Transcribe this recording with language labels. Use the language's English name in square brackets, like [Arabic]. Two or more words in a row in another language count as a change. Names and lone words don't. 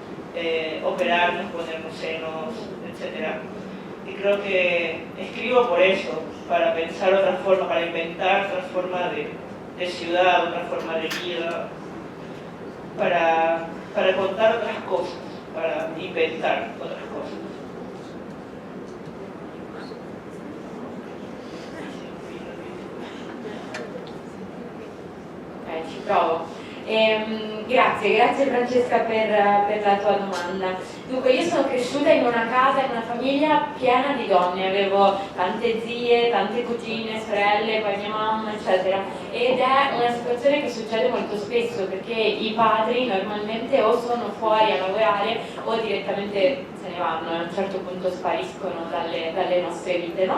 [Spanish] Operarnos, ponernos senos, etc. Y creo que escribo por eso, para pensar otra forma, para inventar otra forma de ciudad, otra forma de vida, para contar otras cosas, para inventar otras cosas. [Italian] Ci provo. Grazie Francesca per la tua domanda. Dunque, io sono cresciuta in una casa, in una famiglia piena di donne, avevo tante zie, tante cugine, sorelle, poi mia mamma, eccetera, ed è una situazione che succede molto spesso perché i padri normalmente o sono fuori a lavorare o direttamente se ne vanno e a un certo punto spariscono dalle nostre vite, no?